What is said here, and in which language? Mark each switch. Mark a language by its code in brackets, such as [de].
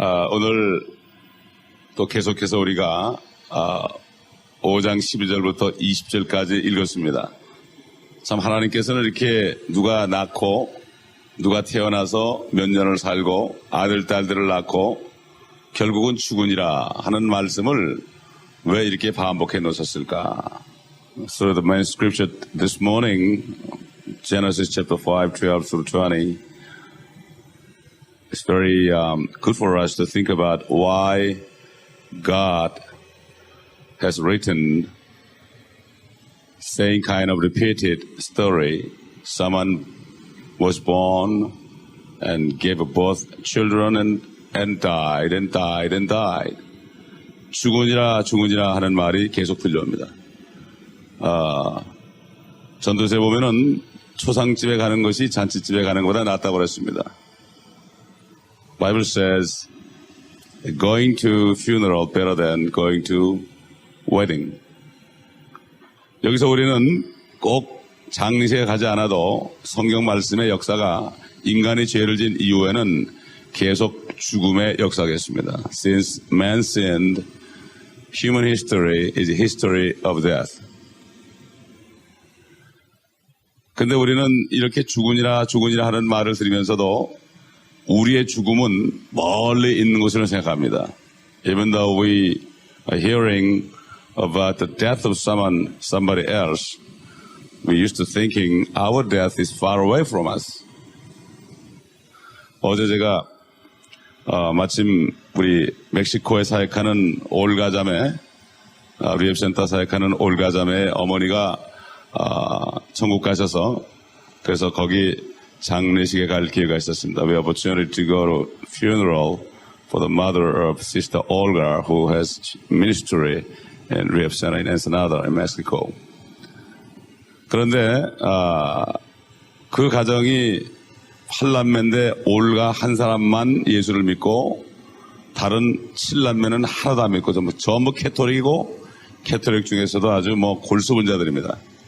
[ko] 오늘 또 계속해서 우리가 5장 12절부터 20절까지 읽었습니다. 참 하나님께서는 이렇게 누가 낳고 누가 태어나서 몇 년을 살고 아들, 딸들을 낳고 결국은 죽으니라 하는 말씀을 왜 이렇게 반복해 놓으셨을까? [en] So the main scripture this morning, Genesis chapter 5, 12 through 20, it's very good for us to think about why God has written same kind of repeated story. Someone was born and gave birth children and died and died and died. [ko] 죽으니라 죽으니라 하는 말이 계속 들려옵니다. 전도서에 보면은 초상집에 가는 것이 잔치집에 가는 것보다 낫다고 그랬습니다. [en] Bible says going to funeral better than going to wedding. [ko] 여기서 우리는 꼭 장례식에 가지 않아도 성경 말씀의 역사가 인간이 죄를 지은 이후에는 계속 죽음의 역사겠습니다. [en] Since man sinned, human history is a history of death. [ko] 근데 우리는 이렇게 죽으니라 죽으니라 하는 말을 들으면서도 우리의 죽음은 멀리 있는 것으로 생각합니다. [en] Even though we are hearing about the death of somebody else, we used to thinking our death is far away from us. [ko] 어제 제가 마침 우리 멕시코에 사역하는 올가자매, 리앱센터 사역하는 올가자매의 어머니가 천국 가셔서 그래서 거기 장례식에 갈 기회가 있었습니다. [en] We have opportunity to go to funeral for the mother of Sister Olga, who has ministry in Rehab Center in Ensenada, in Mexico. [ko] 그런데 그 가정이 8남매인데 올가 한 사람만 예수를 믿고 다른 7남매는 하나도 안 믿고 전부 캐토릭이고 캐토릭 중에서도 아주 골수분자들입니다.